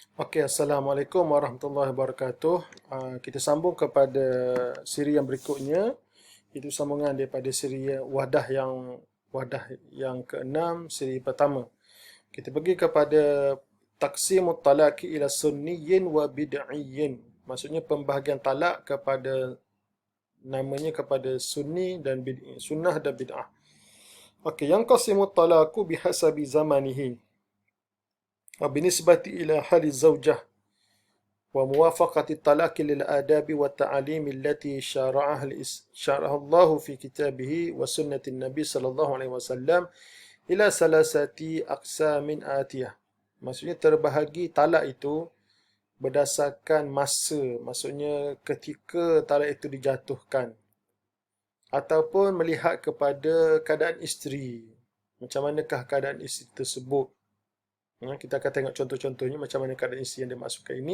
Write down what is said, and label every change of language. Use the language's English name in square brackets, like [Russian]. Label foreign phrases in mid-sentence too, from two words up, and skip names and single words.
[Malay] Okey, [Arabic] السلام عليكم ورحمة الله وبركاته. [Malay] Kita sambung kepada siri yang berikutnya. Itu sambungan daripada siri wadah yang keenam, siri pertama. Kita pergi kepada [Arabic] تقسيم الطلاق إلى سني وبدعي. [Malay] Maksudnya pembahagian talak kepada sunni dan bid'i, sunnah dan bid'ah. [Arabic] Okey, yang قسمة الطلاق بحسب زمانه وبالنسبة إلى حال الزوجة وموافقة الطلاق للآداب والتعاليم التي شرعها الله في كتابه وسنة النبي صلى الله عليه وسلم إلى ثلاثة أقسام آتية. [Malay] Maksudnya terbahagi talak itu berdasarkan masa, maksudnya ketika talak itu dijatuhkan, ataupun melihat kepada keadaan isteri. Macam manakah keadaan isteri tersebut? Kita akan tengok contoh-contohnya macam mana keadaan isteri yang dimaksudkan ini.